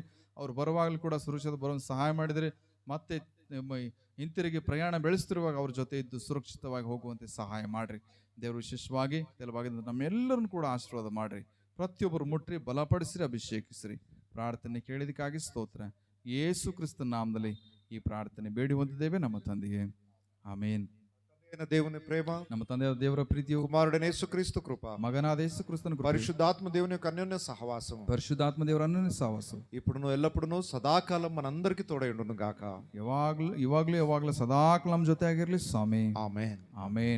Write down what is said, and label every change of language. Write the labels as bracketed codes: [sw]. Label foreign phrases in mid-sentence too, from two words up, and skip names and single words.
[kn] ಅವ್ರು ಬರುವಾಗಲೂ ಕೂಡ ಸುರಕ್ಷಿತ ಬರುವಂತೆ ಸಹಾಯ ಮಾಡಿದ್ರಿ. ಮತ್ತೆ ಹಿಂತಿರುಗಿ ಪ್ರಯಾಣ ಬೆಳೆಸ್ತಿರುವಾಗ ಅವ್ರ ಜೊತೆ ಇದ್ದು ಸುರಕ್ಷಿತವಾಗಿ ಹೋಗುವಂತೆ ಸಹಾಯ ಮಾಡ್ರಿ ದೇವರು. ವಿಶೇಷವಾಗಿ ಕೆಲವಾಗಿಂದ ನಮ್ಮೆಲ್ಲರನ್ನು ಕೂಡ ಆಶೀರ್ವಾದ ಮಾಡ್ರಿ. ಪ್ರತಿಯೊಬ್ಬರು ಮುಟ್ರಿ, ಬಲಪಡಿಸಿರಿ, ಅಭಿಷೇಕಿಸಿರಿ. ಪ್ರಾರ್ಥನೆ ಕೇಳಿದಕ್ಕಾಗಿ ಸ್ತೋತ್ರ. ಯೇಸು ಕ್ರಿಸ್ತನ ನಾಮದಲ್ಲಿ ಈ ಪ್ರಾರ್ಥನೆ ಬೇಡಿ ಹೊಂದಿದ್ದೇವೆ ನಮ್ಮ ತಂದೆಗೆ. ಆಮೇನ್. [te] అయిన దేవుని ప్రేమ, [kn] ನಮ್ಮ ತಂದೆಯಾದ ದೇವರ ಪ್ರೀತಿಯು, [te] కుమారుడైన యేసుక్రీస్తు కృప, [kn] ಮಗನಾದ ಯೇಸು ಕ್ರಿಸ್ತನ ಕೃಪೆಯು, [te] పరిశుద్ధాత్మ దేవుని యొక్క అన్యోన్య సహవాసం [kn] ಪರಿಶುದ್ಧಾತ್ಮ ದೇವರ ಅನ್ಯೋನ್ಯ ಸಹವಾಸವು [te] ఇప్పుడును ఎల్లప్పుడూ సదాకాలం మనందరికీ తోడై ఉండును గాక. [kn] ಯಾವಾಗ್ಲೂ ಸದಾಕಾಲ ನಮ್ಮ ಜೊತೆ ಆಗಿರ್ಲಿ ಸ್ವಾಮಿ. [te] ఆమేన్. [kn] ಆಮೇನ್.